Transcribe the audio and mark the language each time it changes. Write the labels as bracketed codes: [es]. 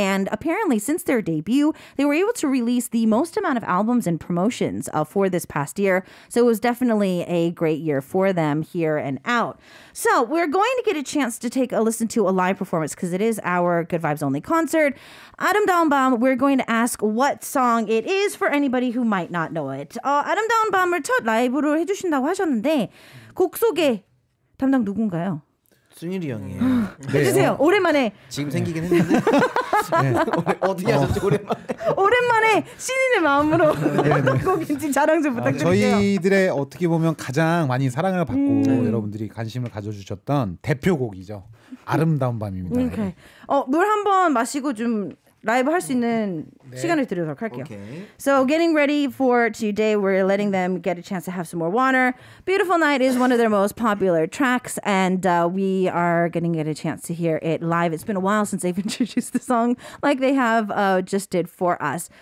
[en] And apparently, since their debut, they were able to release the most amount of albums and promotions for this past year. So it was definitely a great year for them here and out. So we're going to get a chance to take a listen to a live performance because it is our Good Vibes Only concert. 아름다운 밤, we're going to ask what song it is for anybody who might not know it. [ko] 아름다운 밤을 첫 라이브로 해주신다고 하셨는데 곡 소개 담당 누군가요? 순일이 형이에요. 해주세요. 오랜만에. 지금 생기긴 했는데 어떻게 하셨죠 오랜만에? 오랜만에 신인의 마음으로 곡인지 자랑 좀 부탁드릴게요. 저희들의 어떻게 보면 가장 많이 사랑을 받고 여러분들이 관심을 가져주셨던 대표곡이죠. 아름다운 밤입니다. [en] Okay. [ko] 물 한번 마시고 좀 라이브 할 수 있는 시간을 드리도록 할게요. [en] Okay. So getting ready for today, we're letting them get a chance to have some more water. Beautiful Night is one of their most popular tracks, and we are going to get a chance to hear it live. It's been a while since they've introduced the song like they have just did for us.